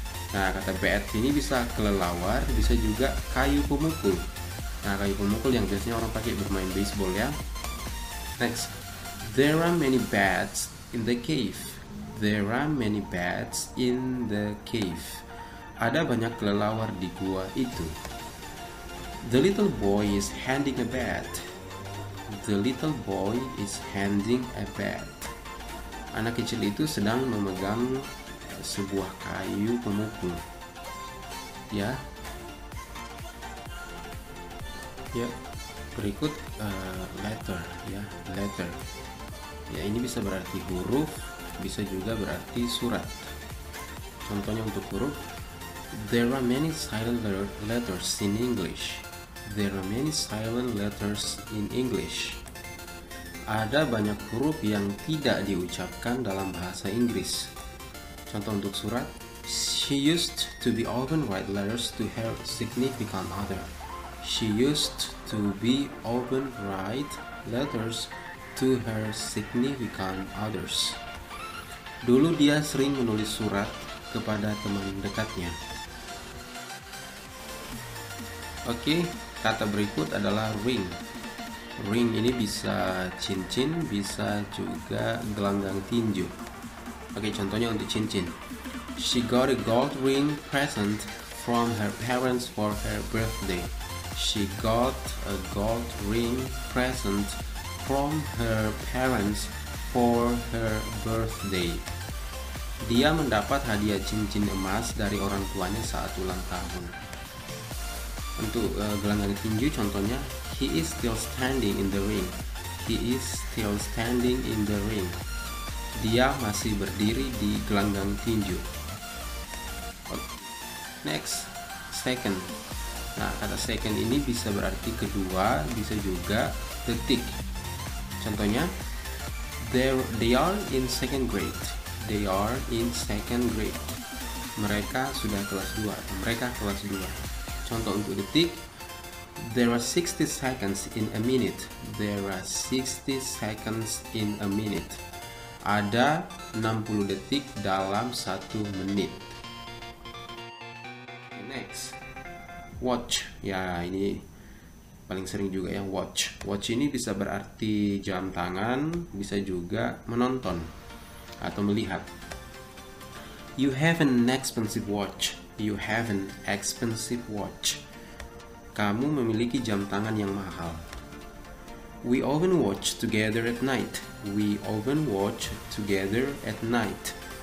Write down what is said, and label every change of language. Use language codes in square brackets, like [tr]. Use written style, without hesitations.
[id] Nah, kata bat ini bisa kelelawar, bisa juga kayu pemukul. Nah, kayu pemukul yang biasanya orang pakai bermain baseball ya. [en] Next, there are many bats in the cave. There are many bats in the cave. [id] Ada banyak kelelawar di gua itu. [en] The little boy is handing a bat. The little boy is handing a bat. [id] Anak kecil itu sedang memegang sebuah kayu pemukul. Ya. Ya. Berikut letter ya, letter. Ya, ini bisa berarti huruf, bisa juga berarti surat. Contohnya untuk huruf, [en] there are many silent letters in English. There are many silent letters in English. [id] Ada banyak huruf yang tidak diucapkan dalam bahasa Inggris. Contoh untuk surat, [en] she used to be often write letters to her significant other. She used to be often write letters to her significant others. [id] Dulu dia sering menulis surat kepada teman dekatnya. Oke, kata berikut adalah ring. Ring ini bisa cincin, bisa juga gelanggang tinju. Oke, contohnya untuk cincin. [en] She got a gold ring present from her parents for her birthday. She got a gold ring present from her parents for her birthday. [id] Dia mendapat hadiah cincin emas dari orang tuanya saat ulang tahun. Untuk gelanggang tinju contohnya, [en] he is still standing in the ring. He is still standing in the ring. [id] Dia masih berdiri di gelanggang tinju. [en] Next, second. [id] Nah, kata second ini bisa berarti kedua, bisa juga detik. Contohnya, [en] they are in second grade. They are in second grade. [id] Mereka sudah kelas 2. [en] Mereka kelas 2. [id] Contoh untuk detik, [en] there are 60 seconds in a minute. There are 60 seconds in a minute. [id] Ada 60 detik dalam 1 menit. [en] Next, watch. [id] Ya, ini paling sering juga ya, watch. Watch ini bisa berarti jam tangan, bisa juga menonton atau melihat. [en] You have an expensive watch. You have an expensive watch. [id] Kamu memiliki jam tangan yang mahal. [en] We often watch together at night. We often watch together at night.